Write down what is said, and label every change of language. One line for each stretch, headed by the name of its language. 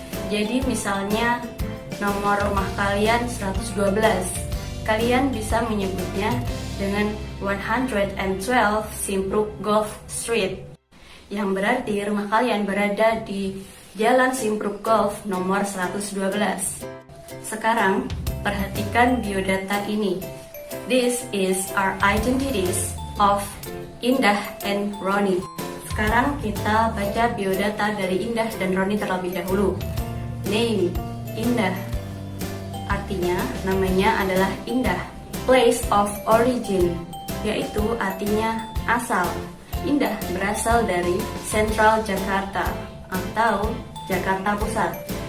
Indonesian: Jadi misalnya nomor rumah kalian 112. Kalian bisa menyebutnya dengan 112 Simpruk Golf Street, yang berarti rumah kalian berada di Jalan Simpruk Golf nomor 112. Sekarang, perhatikan biodata ini.
English: This is our identities of Indah and Roni.
Indonesian: Sekarang kita baca biodata dari Indah dan Roni terlebih dahulu. Name, Indah. Artinya, namanya adalah Indah.
English: Place of origin,
Indonesian: yaitu artinya asal. Indah berasal dari Central Jakarta atau Jakarta Pusat.